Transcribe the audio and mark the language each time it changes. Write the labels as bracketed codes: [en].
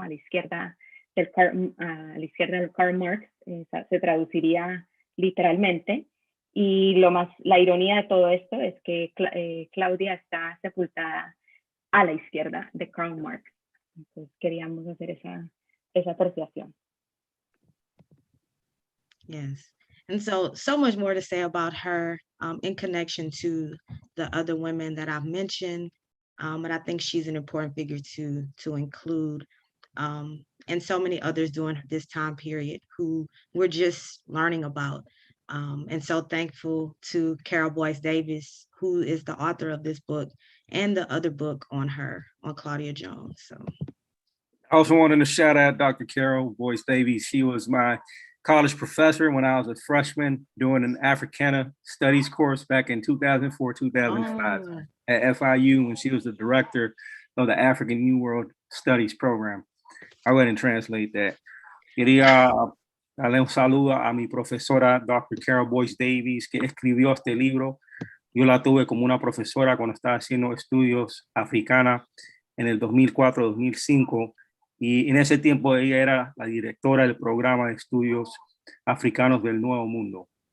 [es] A la izquierda del Karl Marx se traduciría literalmente, y la ironía de todo esto es que Claudia está sepultada a la izquierda de Karl Marx. Entonces queríamos hacer esa apreciación. [en] Yes. And so much more to say about her in connection to the other women that I've mentioned. But I think she's an important figure to include, and so many others during this time period who we're just learning about. And so thankful to Carol Boyce Davis, who is the author of this book and the other book on her, on Claudia Jones. So I also wanted to shout out Dr. Carol Boyce Davies. She was my college professor when I was a freshman doing an Africana studies course back in 2004, 2005 at FIU, when she was the director of the African New World Studies program. I went and translate that. [es] Quería darle un saludo a mi profesora, Dr. Carol Boyce Davies, que escribió este libro. Yo la tuve como una profesora cuando estaba haciendo estudios Africana en el 2004-2005. Y en ese tiempo ella era la directora del programa de estudios africanos del Nuevo Mundo.